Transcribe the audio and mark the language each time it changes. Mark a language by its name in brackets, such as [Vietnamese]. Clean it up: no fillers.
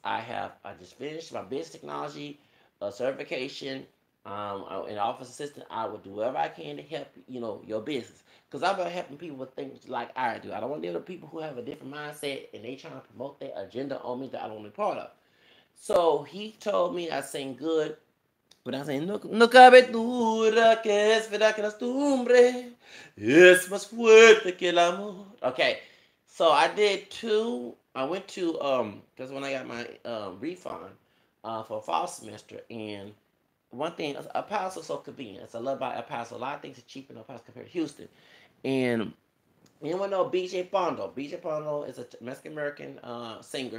[English] I just finished my business technology certification. An office assistant. I will do whatever I can to help your business, because I'm about helping people with things like I do. I don't want to deal with people who have a different mindset and they trying to promote their agenda on me that I don't want to be part of. So he told me I sing good, but I say, [Spanish] no, no cabe duda que es verdad que la costumbre es más fuerte que el amor. [English] Okay, so I did two. I went to because when I got my refund for fall semester, and one thing, El Paso is so convenient. It's a love about El Paso. A lot of things are cheaper in El Paso compared to Houston, and Anyone know BJ Fondo? BJ Fondo is a Mexican American singer.